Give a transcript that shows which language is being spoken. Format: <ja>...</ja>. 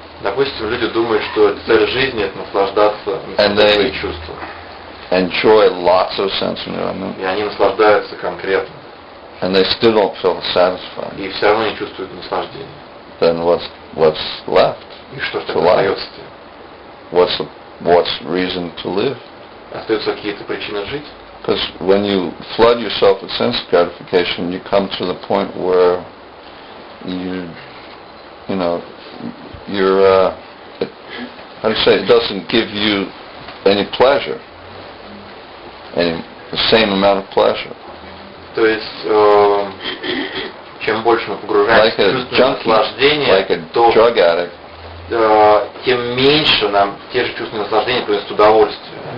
<ru>допустим, люди думают, что цель жизни это наслаждаться своими чувствами.</ru> <en>Enjoy lots of sense enjoyment.</en> <ru>И они наслаждаются конкретно.</ru> <en>And they still don't feel satisfied.</en> <ru>И все равно не чувствуют наслаждения.</ru> <en>Then what's left?</en> <ru>И что тогда остается?</ru> <en>What's reason to live?</en> <ru>Остаются какие-то причины жить?</ru> <en>Because when you flood yourself with sense gratification, you come to the point where you're how do you say, it doesn't give you any pleasure, the same amount of pleasure.</en> <ru>То есть, чем больше мы погружаемся в чувство наслаждения, то</ru> <en>drug addict,</en> <ru>тем меньше нам те же чувства наслаждения приносят удовольствие.</ru>